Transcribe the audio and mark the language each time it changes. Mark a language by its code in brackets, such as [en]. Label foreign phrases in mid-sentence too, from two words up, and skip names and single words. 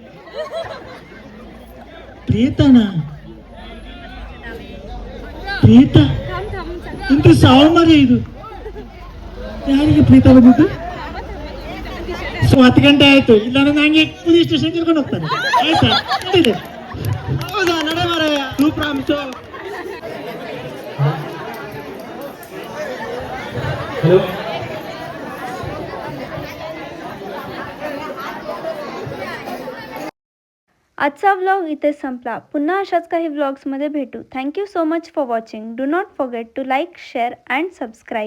[kn] ಪ್ರೇತನ? ಪ್ರೇತ? ಎಂತ ಸಾವು ಮಾರ್ಯ ಇದು? ಯಾರಿಗೆ ಪ್ರೇತ ಬಂದಿತ್ತು? 10 ಗಂಟೆ ಆಯ್ತು, ಇಲ್ಲಾಂದ್ರೆ ನಂಗೆ [en] police station [kn] ಕರ್ಕೊಂಡು ಹೋಗ್ತಾರೆ. ಆಯ್ತಾ? ನಡೀರಿ. ಹೌದಾ, ನಡೆ ಮಾರಾಯ. ಪ್ರಾಮಿಸು. [mr] आजचा व्लॉग इथे संपला. पुन्हा अशाच काही व्लॉग्समध्ये भेटू. [en] Thank you so much for watching. Do not forget to like, share and subscribe.